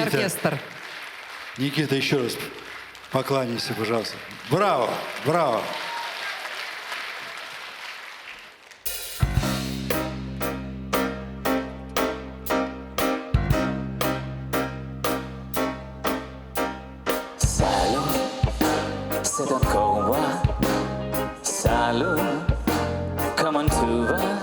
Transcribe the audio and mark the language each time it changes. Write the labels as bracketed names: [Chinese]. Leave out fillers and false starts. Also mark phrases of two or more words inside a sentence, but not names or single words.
[Russian] Никита. оркестр. Никита, еще раз покланяйся, пожалуйста. Браво, браво. [French] Salut, c'est encore moi. Salut, comment tu vas?